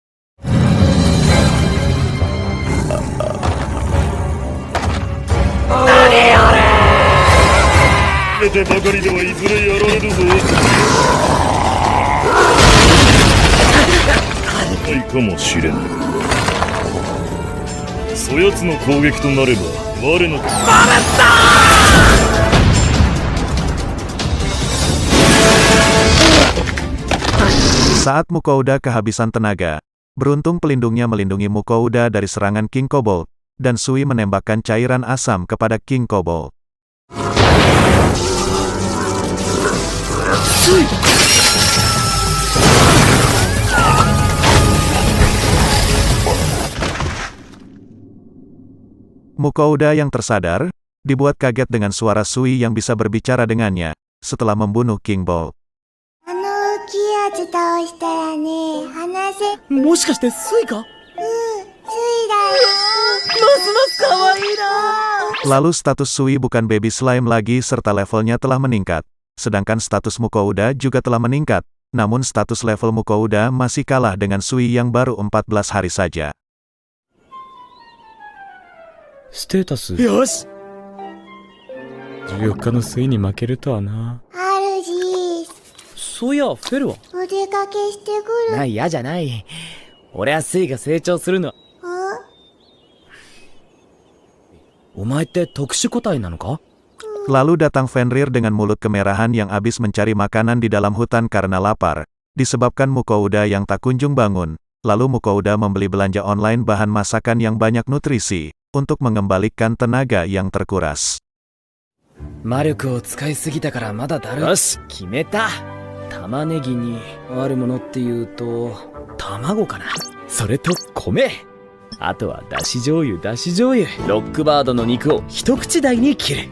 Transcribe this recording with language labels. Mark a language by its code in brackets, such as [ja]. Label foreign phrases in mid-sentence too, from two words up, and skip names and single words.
[ja] 全てばかりではいずれやられるぞ。ないかもしれん。そやつの攻撃となれば我の [id] Saat Mukouda kehabisan tenaga, beruntung pelindungnya melindungi Mukouda dari serangan King Kobold, dan Sui menembakkan cairan asam kepada King Kobold. Mukouda yang tersadar, dibuat kaget dengan suara Sui yang bisa berbicara dengannya, setelah membunuh King Bolt. [ja] もしかしてスイか？ますます可愛いな。 [id] Lalu status Sui bukan [en] baby slime [id] lagi serta levelnya telah meningkat, sedangkan status Mukouda juga telah meningkat, namun status level Mukouda masih kalah dengan Sui yang baru 14 hari saja. [ja] ステータスよし14日のスイに負けるとはな。そういやフェルはお出かけしてくる。嫌じゃない。俺はスイが成長するのは。お前って特殊個体なのか？ [id] Lalu datang Fenrir dengan mulut kemerahan yang habis mencari makanan di dalam hutan karena lapar, disebabkan Mukouda yang tak kunjung bangun. Lalu Mukouda membeli belanja online bahan masakan yang banyak nutrisi, untuk mengembalikan tenaga yang terkuras. [ja] 魔力を使いすぎたからまだだる。よし決めた。玉ねぎにあるものっていうと卵かな。それと米。あとはだし醤油。ロックバードの肉を一口大に切る。